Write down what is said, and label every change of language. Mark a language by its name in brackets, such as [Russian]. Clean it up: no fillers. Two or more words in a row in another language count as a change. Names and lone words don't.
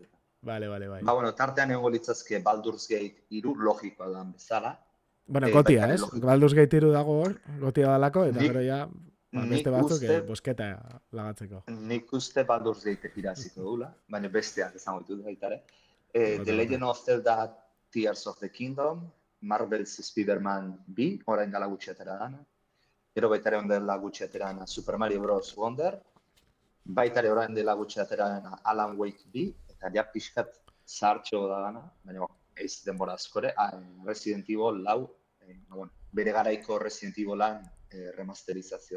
[Basque] Bai. Ba, bueno, tartean egongo litzazke Baldur's Gate 3 logikoa dan bezala. Bueno, gotia, ez? Baldur's Gate 3 dago hor, gotia dalako, eta gero ja, beste batzuk bosketa lagatzeko. Nik uste Baldur's Gate iraziko dula, baina besteak izango ditut baitare. The Legend of Zelda Tears of the Kingdom, Marvel's Spider-Man 2, orain dela gutxi atera dana. Gero baitare orain dela gutxi atera dana Super Mario Bros. Wonder, baitare orain dela gutxi atera dana Alan Wake 2, eta ja pixkat zahartxo da dana, baina ez denbora askore, Resident Evil 4, bueno, bere garaiko Resident Evilan remasterizazioa.